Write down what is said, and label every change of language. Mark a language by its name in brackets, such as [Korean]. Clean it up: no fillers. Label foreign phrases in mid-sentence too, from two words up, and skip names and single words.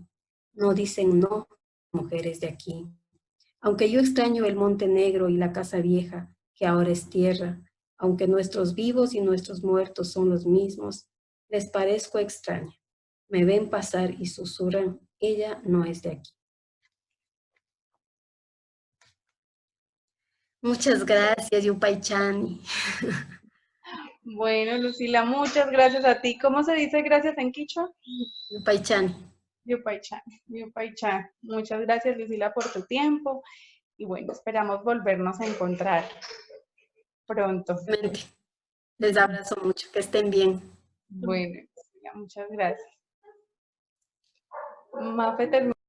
[Spanish] No dicen no mujeres de aquí. Aunque yo extraño el Monte Negro y la casa vieja, que ahora es tierra, aunque nuestros vivos y nuestros muertos son los mismos, les parezco extraña. Me ven pasar y susurran, ella no es de aquí. Muchas gracias, Yupaychani. Bueno, Lucila, muchas gracias a ti. ¿Cómo se dice gracias en quichua? Yupaychani. Yupaychan, Yupaychan. Muchas gracias, Lucila, por tu tiempo. Y bueno, esperamos volvernos a encontrar pronto. Les abrazo mucho, que estén bien. Bueno, Lucila, muchas gracias. Mafe terminó.